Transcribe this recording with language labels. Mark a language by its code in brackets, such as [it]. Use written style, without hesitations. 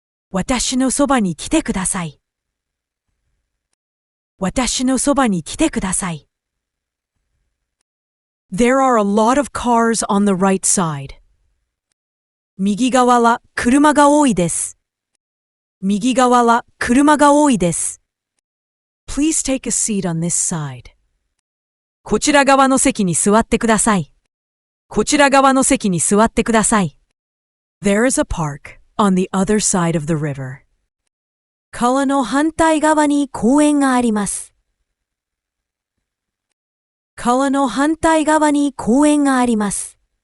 [ja] 私のそばに来てください。私のそばに来てください。 [en] There are a lot of cars on the right side. [ja] 右側は車が多いです。右側は車が多いです。 [en] Please take a seat on this side. [ja] こちら側の席に座ってください。こちら側の席に座ってください。 [en] There is a park on the other side of the river. [ja] 川の反対側に公園があります。川の反対側に公園があります。